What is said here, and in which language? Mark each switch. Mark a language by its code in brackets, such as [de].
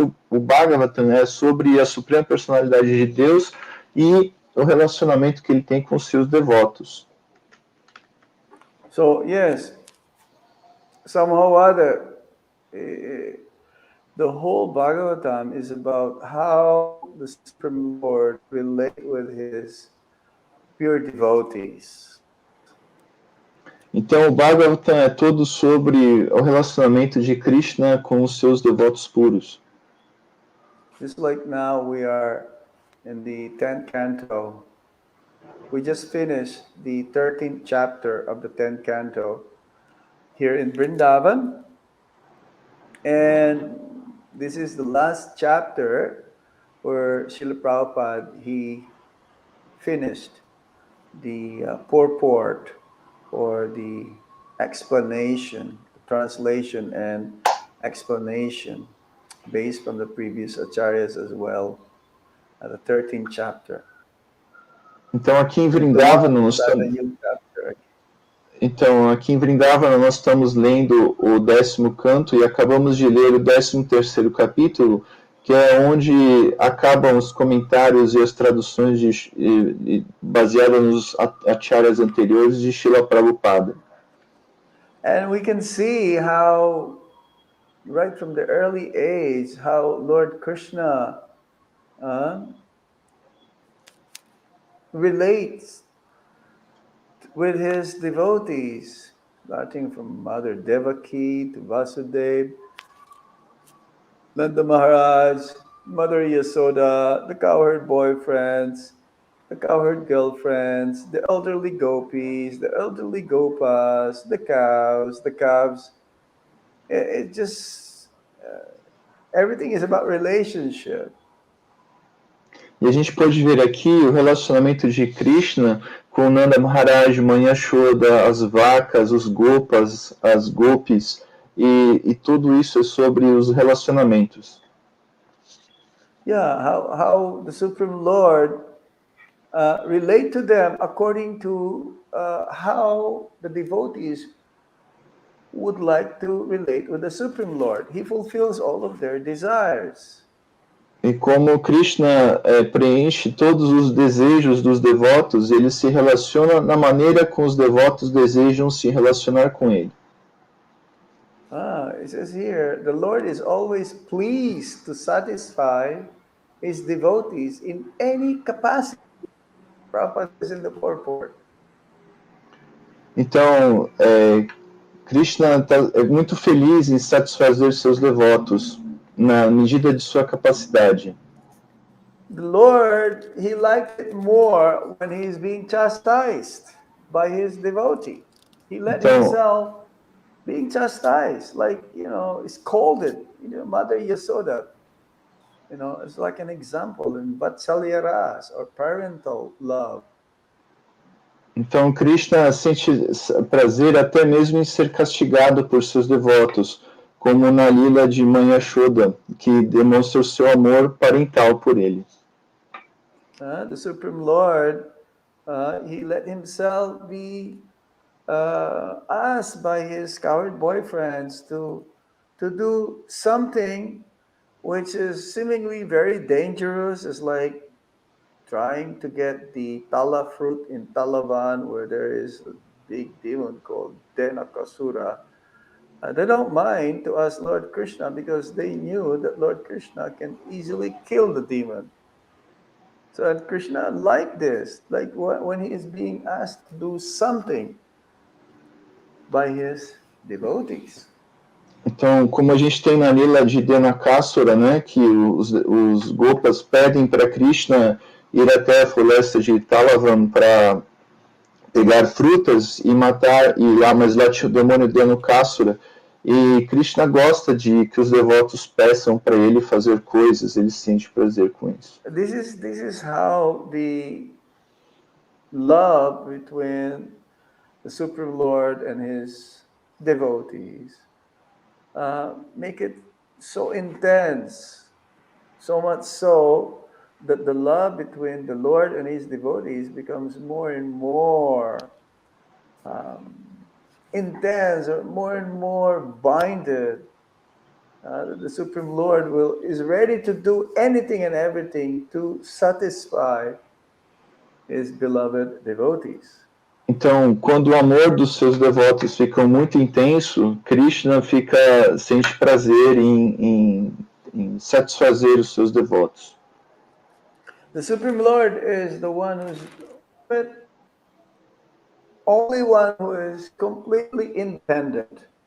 [pt] O Bhagavatam é sobre a Suprema Personalidade de Deus e o relacionamento que ele tem com seus devotos. [en] So, yes, somehow or other, the whole Bhagavatam is about how the Supreme Lord relates with his pure devotees. [pt] Então, o Bhagavatam é todo sobre o relacionamento de Krishna com os seus devotos puros. [en] Just like now we are in the 10th canto. We just finished the 13th chapter of the 10th canto here in Vrindavan. And this is the last chapter where Srila Prabhupada, he finished the purport or the explanation, the translation, and explanation based from the previous acharyas as well, at the 13th chapter. [pt] Então aqui em [en] And tomorrow [pt] Vrindavana nós [en] start a [pt] estamos, [en] new chapter. [pt] então aqui em Vrindavana nós estamos lendo o 10º canto e acabamos de ler o 13º capítulo, que é onde acabam os comentários e as traduções baseadas nos acharyas anteriores de Srila Prabhupada. [en] And we can see how, right from the early age, how Lord Krishna relates with his devotees, starting from Mother Devaki to Vasudeva, Nanda Maharaj, Mother Yasoda, the cowherd boyfriends, the cowherd girlfriends, the elderly gopis, the elderly gopas, the cows, the calves. It just, everything is about relationship. [pt] E a gente pode ver aqui o relacionamento de Krishna com Nanda Maharaj, Mãe Yashoda, as vacas, os gopas, as gopis, e tudo isso é sobre os relacionamentos. [en] Yeah, how the Supreme Lord relate to them according to how the devotees would like to relate with the Supreme Lord. He fulfills all of their desires. [pt] E como Krishna preenche todos os desejos dos devotos, ele se relaciona na maneira como os devotos desejam se relacionar com ele. [en] It says here, the Lord is always pleased to satisfy his devotees in any capacity. Prabhupada says in the purport. [pt] Então, Krishna é muito feliz em satisfazer seus devotos na medida de sua capacidade. [en] The Lord, he likes it more when he is being chastised by his devotee. He let himself being chastised, like, scolded. Mother Yasoda, it's like an example in Vatsalya Ras, or parental love. [pt] Então, Krishna sente prazer até mesmo em ser castigado por seus devotos, como na lila de Mãe Yashoda, que demonstra o seu amor parental por ele. [en] The Supreme Lord, he let himself be asked by his coward boyfriends to do something which is seemingly very dangerous. It's like trying to get the tala fruit in Talavan, where there is a big demon called Denakasura. They don't mind to ask Lord Krishna because they knew that Lord Krishna can easily kill the demon. So and Krishna liked this, like when he is being asked to do something by his devotees. [pt] Então, como a gente tem na lila de Denakasura, né, que os gopas pedem para Krishna ir até a floresta de Talavan para pegar frutas e matar, mas lá tinha o demônio Denakasura, e Krishna gosta de que os devotos peçam para ele fazer coisas, ele sente prazer com isso. [en] This is how the love between the Supreme Lord and his devotees make it so intense, so much so that the love between the Lord and his devotees becomes more and more intense, or more and more binded. The Supreme Lord is ready to do anything and everything to satisfy his beloved devotees. [pt] Então, quando o amor dos seus devotos fica muito intenso, Krishna sente prazer em satisfazer os seus devotos. [en] The Supreme Lord is the one who's only one who is completely independent.